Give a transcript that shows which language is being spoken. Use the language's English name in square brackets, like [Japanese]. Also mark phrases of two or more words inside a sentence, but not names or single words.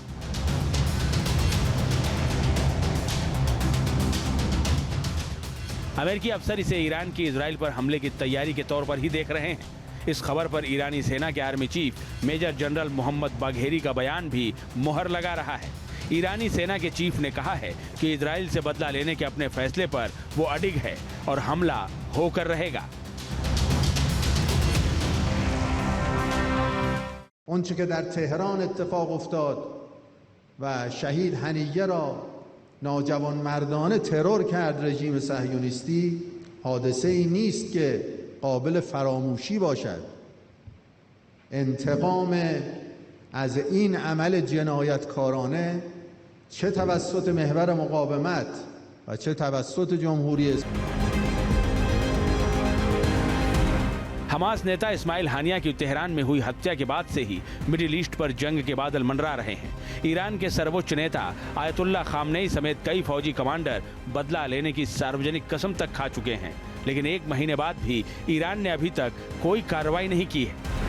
[Hindi] अमेरिकी अफसर इसे ईरान की इजराइल पर हमले की तैयारी के तौर पर ही देख रहे हैं। इस खबर पर ईरानी सेना के [English] army chief Major General [Hindi] मोहम्मद बाघेरी का बयान भी मुहर लगा रहा है। ईरानी सेना के चीफ ने कहा है कि इजराइल से बदला लेने के अपने फैसले पर वो अडिग है और हमला होकर रहेगा। [Persian] اونچه که در تهران اتفاق افتاد و شهید هنیه را ناجوانمردانه ترور کرد رژیم صهیونیستی حادثه ای نیست که قابل فراموشی باشد. انتقام از این عمل جنایتکارانه چه توسط محور مقاومت و چه توسط جمهوری اسلامی [Hindi] हमास नेता इस्माइल हानिया की तेहरान में हुई हत्या के बाद से ही मिडिल ईस्ट पर जंग के बादल मंडरा रहे हैं। ईरान के सर्वोच्च नेता आयतुल्ला खामनेई समेत कई फौजी कमांडर बदला लेने की सार्वजनिक कसम तक खा चुके हैं, लेकिन एक महीने बाद भी ईरान ने अभी तक कोई कार्रवाई नहीं की है।